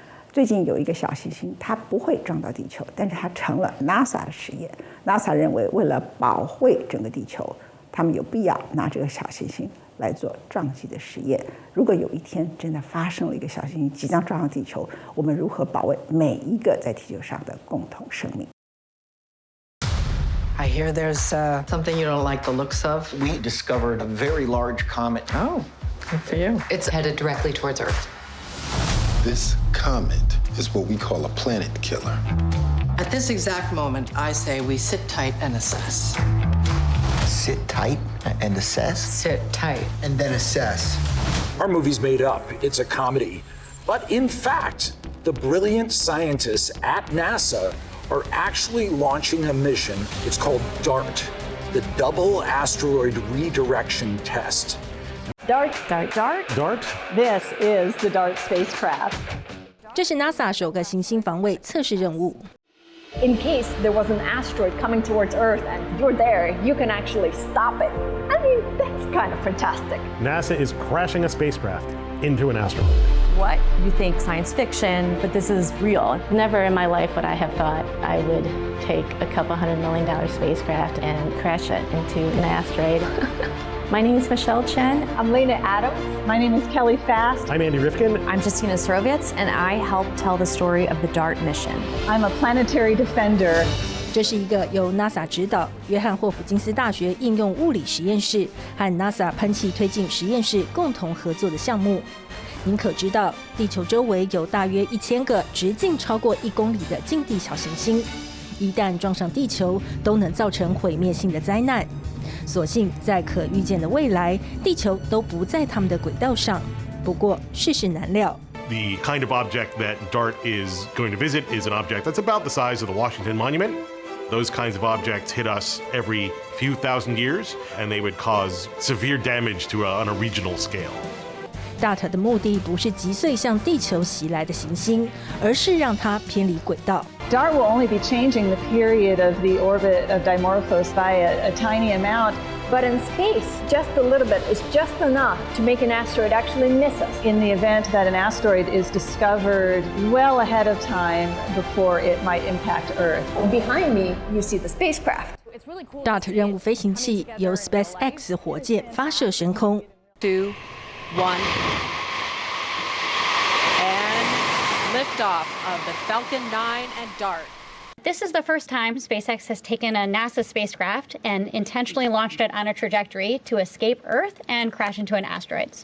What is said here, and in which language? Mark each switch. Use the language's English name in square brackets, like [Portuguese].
[Chinese] 最近有一个小行星，它不会撞到地球，但是它成了 NASA 的实验。 NASA 认为，为了保卫整个地球，他们有必要拿这个小行星来做撞击的实验。如果有一天真的发生了一个小行星即将撞上地球，我们如何保卫每一个在地球上的共同生命？ [English] I hear there's something you don't like the looks of. We discovered a very large comet. Oh, good for you. It's headed directly towards Earth. This comet is what we call a planet killer. At this exact moment, I say we sit tight and assess. Sit tight and assess? Sit tight. And then assess. Our movie's made up. It's a comedy. But in fact, the brilliant scientists at NASA are actually launching a mission. It's called DART, the Double Asteroid Redirection Test. DART. DART? This is the DART spacecraft. [Chinese] 这是 NASA 首个行星防卫测试任务。 [English] In case there was an asteroid coming towards Earth and you're there, you can actually stop it. I mean, that's kind of fantastic. NASA is crashing a spacecraft into an asteroid. What? You think science fiction, but this is real. Never in my life would I have thought I would take a couple $100 million spacecraft and crash it into an asteroid. My name is Michelle Chen. I'm Lena Adams. My name is Kelly Fast. I'm Andy Rifkin. I'm Justina Sorovitz, and I help tell the story of the DART mission. I'm a planetary defender. [Chinese] 这是一个由 NASA 指导，约翰霍普金斯大学应用物理实验室和 NASA 喷气推进实验室共同合作的项目。您可知道，地球周围有大约1000个直径超过1公里的近地小行星，一旦撞上地球，都能造成毁灭性的灾难。所幸在可预见的未来，地球都不在他们的轨道上。不过世事难料。 [English] The kind of object that DART is going to visit is an object that's about the size of the Washington Monument. Those kinds of objects hit us every few thousand years, and they would cause severe damage on a regional scale. [Chinese] DART 的目的不是击碎向地球袭来的行星，而是让它偏离轨道。 [English] DART will only be changing the period of the orbit of Dimorphos by a tiny amount. But in space, just a little bit is just enough to make an asteroid actually miss us. In the event that an asteroid is discovered well ahead of time before it might impact Earth. Behind me, you see the spacecraft. [Chinese] DART 任务飞行器由 SpaceX 火箭发射升空。 [English] 2, 1, and liftoff of the Falcon 9 and DART. This is the first time SpaceX has taken a NASA spacecraft and intentionally launched it on a trajectory to escape Earth and crash into an asteroid.